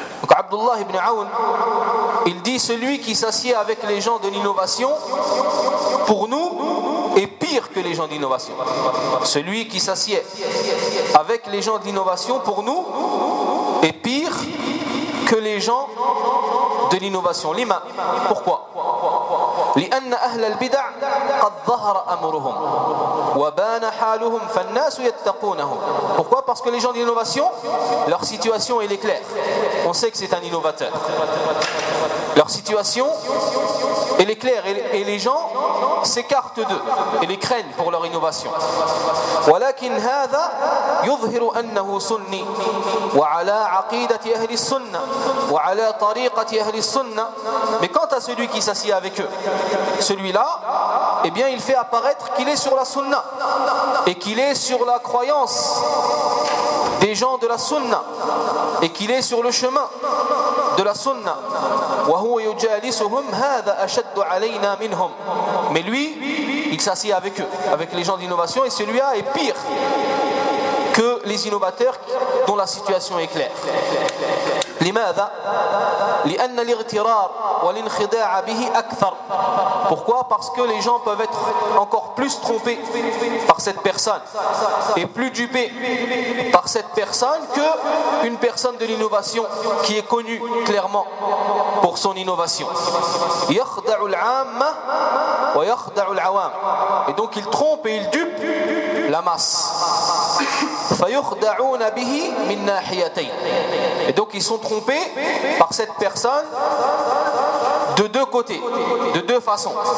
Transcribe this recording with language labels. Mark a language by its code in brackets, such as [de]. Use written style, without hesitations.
[fr] Abdullah ibn Aoun, il dit: celui qui s'assied avec les gens de l'innovation, pour nous, est pire que les gens d'innovation. Celui qui s'assied avec les gens d'innovation, pour nous, est pire que les gens de l'innovation. Lima, pourquoi? [ar] لأن أهل البدع قد ظهر أمرهم وبان حالهم فالناس يتقونهم. [fr] Pourquoi? Parce que les gens d'innovation, leur situation elle est claire. On sait que c'est un innovateur. Leur situation elle est claire et les gens s'écartent d'eux et les craignent pour leur innovation. [ar] ولكن هذا يظهر أنه سني وعلى عقيدة أهل السنة وعلى طريقة أهل السنة. [fr] Mais quant à celui qui s'assied avec eux, celui-là, eh bien, il fait apparaître qu'il est sur la sunna et qu'il est sur la croyance des gens de la sunna et qu'il est sur le chemin de la sunna. [ar] وهو يجالسهم هذا أشد علينا منهم. [fr] Mais lui, il s'assied avec eux, avec les gens d'innovation, et celui-là est pire que les innovateurs dont la situation est claire. [ar] لماذا؟ لأن الاغترار والانخداع به أكثر. [fr] Pourquoi? Parce que les gens peuvent être encore plus trompés par cette personne et plus dupés par cette personne qu'une personne de l'innovation qui est connue clairement pour son innovation. [ar] يخدع العام ويخدع العوام. [fr] Et donc il trompe et il dupe la masse. [ar] فيخدعون به من ناحيتين. [fr] Et donc ils sont trompés par cette personne de deux côtés, de deux façons.